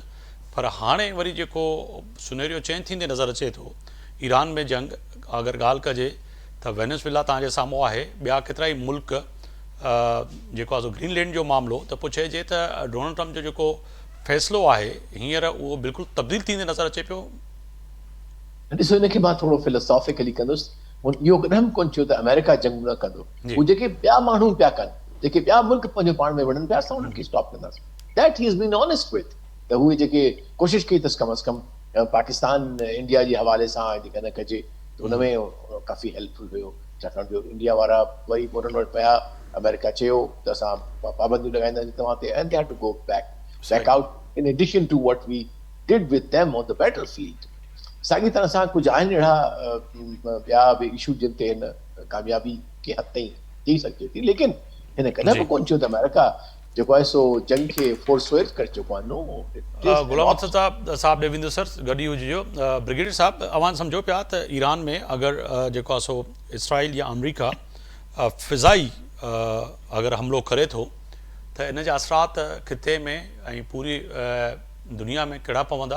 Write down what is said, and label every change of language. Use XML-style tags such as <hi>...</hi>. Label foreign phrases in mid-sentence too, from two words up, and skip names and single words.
<sd>पर हाणे वरी जेको</sd> <en>scenario change</en> <sd>थींदे नज़र अचे थो, ईरान में जंग अगरि ॻाल्हि कजे त वेनेज़ुएला तव्हांजे साम्हूं आहे, ॿिया केतिरा ई मुल्क जेको आहे सो ग्रीनलैंड जो मामिलो त पुछे जे त डोनाल्ड ट्रम्प जो जेको फ़ैसिलो आहे हींअर उहो बिल्कुलु तब्दील थींदे नज़र अचे पियो. ॾिसो, हिनखे मां थोरो फिलोसॉफिकली कंदुसि. इहो कॾहिं कोन चयो त अमेरिका जंग न कंदो. उहे जेके ॿिया माण्हू पिया कनि, जेके ॿिया मुल्क पंहिंजो पाण में वड़नि पिया, असां उन्हनि खे स्टॉप कंदासीं.</sd> <en>that he is been honest with.</en> <sd>त उहे जेके कोशिशि कई अथसि कम अज़ कम पाकिस्तान इंडिया जे हवाले सां जेका न कजे त हुन में काफ़ी हेल्पफुल हुयो. छाकाणि जो इंडिया वारा वरी उन्हनि वटि पिया, अमेरिका चयो त असां पाबंदियूं लॻाईंदासीं तव्हां ते,</sd> <en>and they had to go back out in addition to what we did with them on the battle field.</en> <sd>साॻी तरह सां कुझु आहिनि अहिड़ा ॿिया बि इशू जिन ते हिन कामयाबी के हद ताईं थी सघे थी. लेकिन हिन कॾहिं बि कोन चयो त अमेरिका जेको आहे सो जंग खे फोर्सवेट करे चुको आहे. नो. गुलाम असद साहब ॾे वेंदो सर, गॾु ई हुजिजो. ब्रिगेडियर साहब, अवां सम्झो पिया त ईरान में अगरि जेको आहे सो इसराइल या अमरीका फ़िज़ाई अगरि हमिलो करे थो त इन जा असरात खिते में ऐं पूरी दुनिया में कहिड़ा पवंदा.</sd>